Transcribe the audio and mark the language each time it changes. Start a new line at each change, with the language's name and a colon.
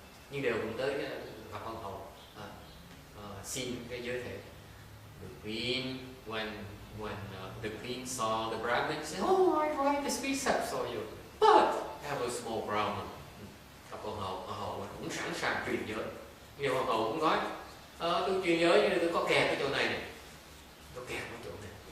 Vietnamese: Nhưng đều cũng tới gặp hoàng hậu xin cái giới thể.
English: The Queen, when the Queen saw the Brahmin, said, "Oh, I write this precept for you, but I have a small problem."
Vietnamese: Gặp hoàng hậu cũng sẵn sàng truyền giới. Nhưng hoàng hậu cũng nói, tôi truyền giới nhưng tôi có kẹt cái chỗ này, tôi kẹt cái chỗ này.